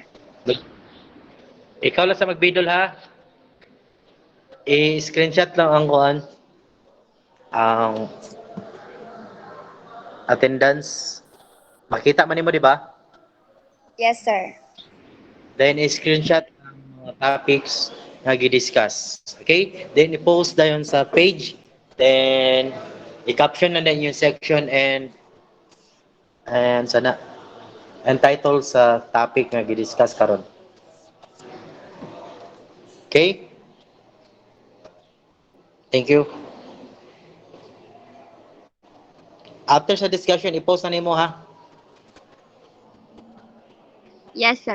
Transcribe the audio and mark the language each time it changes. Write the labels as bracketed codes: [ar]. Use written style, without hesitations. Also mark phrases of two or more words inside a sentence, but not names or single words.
[ceb] ikaw lang sa magbidol ha. I-screenshot lang ang kuan, ang attendance. Makita man nimo di ba? [en] Yes, sir. [ceb] Then i-screenshot ang mga topics nga gi-discuss. Okay? Then i-post dayon sa page. Then i-caption [tl] na din yung [ceb] section and sana and title sa topic nga gi-discuss karon. [en] Okay? Thank you. [ceb] After sa discussion, i-post na nimo ha. [en] Yes, sir.